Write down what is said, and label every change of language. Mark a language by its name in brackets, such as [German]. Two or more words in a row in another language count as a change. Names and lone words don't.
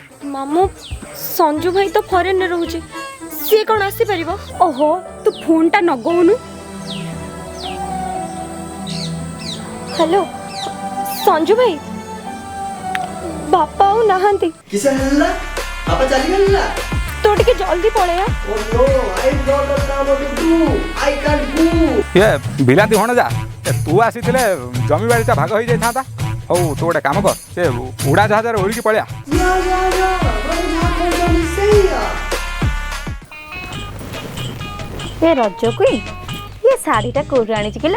[Odia] ମାମୁଁ ସଞ୍ଜୁ ଭାଇ ତ ଫରେନରେ ରହୁଛି, ସିଏ କ'ଣ ଆସିପାରିବ? ଓହୋ ତୁ ଫୋନ୍ଟା ନଗଉନୁ। ହ୍ୟାଲୋ ସଞ୍ଜୁ ଭାଇ, ବାପା ଆଉ ନାହାନ୍ତି। କିସ ହେଲା? ବାପା ଚାଲିଗଲା। ତୁ ଟିକେ ଜଲ୍ଦି ପଳେଆ। [English] ଓ no I don't know what to do I can't do. [Odia] ଏ ବିଲାତି ଭଣଜା, ତୁ ଆସିଥିଲେ ଜମିବାଡ଼ିଟା ଭାଗ ହେଇଯାଇଥାନ୍ତା। ହଉ ତୁ ଗୋଟେ କାମ କର, ସେ ଉଡ଼ା ଜାହାଜରେ ଉଡ଼ିକି ପଳେଆ। ଏ ରଜକୁ ଏ ଶାଢ଼ୀଟା କୋଉଠୁ ଆଣିଛି କିଲୋ?